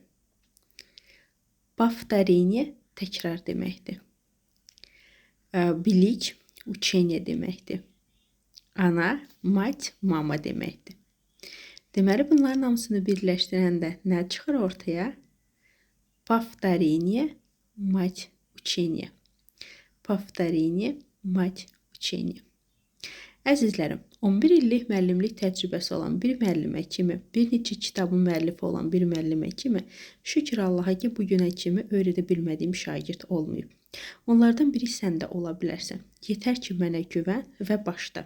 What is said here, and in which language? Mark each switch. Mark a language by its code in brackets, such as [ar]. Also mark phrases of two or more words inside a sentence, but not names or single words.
[az] Повторение təkrar deməkdir. Bilik учение deməkdir. Ana, mать, mama deməkdir. Deməli, bunların hamısını birləşdirəndə nə çıxır ortaya? [ru] Повторение, мать, учение. Повторение, mать, учение. [az] Əzizlərim, 11 illik müəllimlik təcrübəsi olan bir müəllimə kimi, bir neçə kitabın müəllifi olan bir müəllimə kimi, şükür Allaha ki, bu günə kimi öyrədə bilmədiyim şagird olmayıb. Onlardan biri sən də ola bilərsən. Yetər ki, mənə güvən və başla.